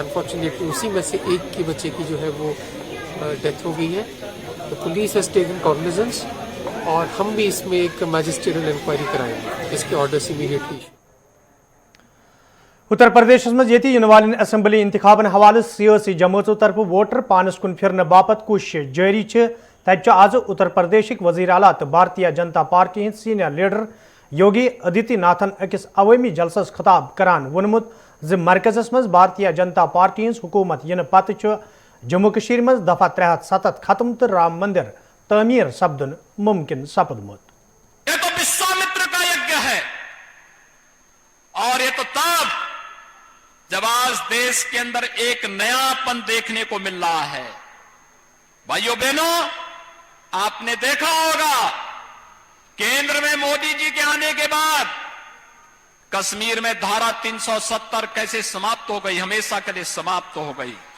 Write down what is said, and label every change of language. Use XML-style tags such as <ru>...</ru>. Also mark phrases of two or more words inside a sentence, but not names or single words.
<hi>अनफॉर्चुनेटली उसी में से एक की बच्चे की जो है वो डेथ हो गई है।</hi> <en>the police has taken cognizance</en> <hi>और हम भी इसमें एक</hi> <en>magisterial inquiry</en> <hi>कराएंगे, इसके</hi> <en>orders immediately.</en> <ks>उत्तर प्रदेश मज ये इन वाले असम्बली इंतखाबन हवाले सियासी जमातों तरफ वोटर पानस कुन फिरने बापत कोशिश जारी। तज आज उत्तर प्रदेश वजीर आला तो भारतीय जनता पार्टी हिंद सीनियर लीडर योगी आदित्यनाथन अकिस अवामी जलसस खिताब करान वोनमुत ज मरकजस मज भारतीय जनता पार्टी हिंद हुकूमत इन पत जम्मू कश्मीर मज दफा 370 खत्म तो राम मंदिर तमीर सपदन मुमकिन सपदमुत।</ks> <hi>ये तो विश्वामित्र का यज्ञ है और ये तो तब जब आज देश के अंदर एक नयापन देखने को मिल रहा है। भाइयों बहनों, आपने देखा होगा केंद्र में मोदी जी के आने के बाद कश्मीर में धारा 370 कैसे समाप्त हो गई, हमेशा के लिए समाप्त हो गई।</hi>